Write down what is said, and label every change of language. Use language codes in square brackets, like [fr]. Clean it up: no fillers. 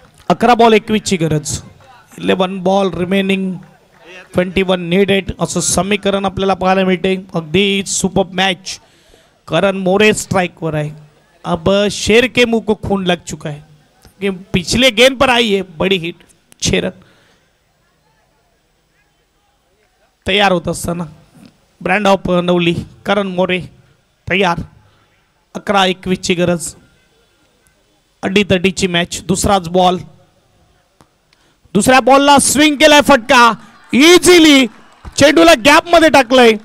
[mr] 11 ball 21 ची गरज. 11 ball remaining 21 needed असं समीकरण आपल्याला पाहायला मिळते. अगदी सुपर मॅच. करण मोरे स्ट्राइक वर आहे. [hi] अब शेर के मुंह को खून लग चुका है कि पिछले गेंद पर आई है बड़ी हिट. 6 रन. [mr] तयार होत असताना ब्रँड ऑफ नवली करण मोरे तयार. 11-21 ची गरज. अड्डी-तड्डीची मॅच. दुसराच बॉल. दुसऱ्या बॉलला स्विंग केलाय फटका. इझिली चेंडूला गॅप मध्ये टाकलंय.